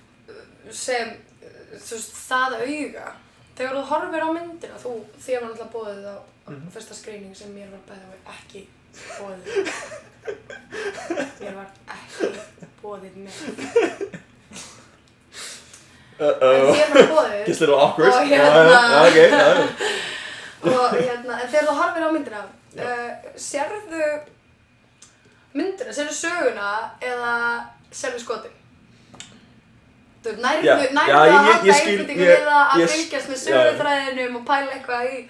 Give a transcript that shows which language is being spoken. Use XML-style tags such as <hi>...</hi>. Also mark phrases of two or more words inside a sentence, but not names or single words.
<is>Sem, þú veist, það auga, þegar þú horfir á myndina, þér var náttúrulega boðið á fyrsta skrýning sem mér var bæði ekki boðið. Mér var ekki boðið með. En þér var boðið.</is> <en>Gets a little awkward.</en> <is>En þegar þú horfir á myndina, sérðu myndina, sérðu söguna eða sérðu skotin? Þú nærðu að halda einbeitingu við að fylgjast með söguþræðinum og pæla eitthvað í</is>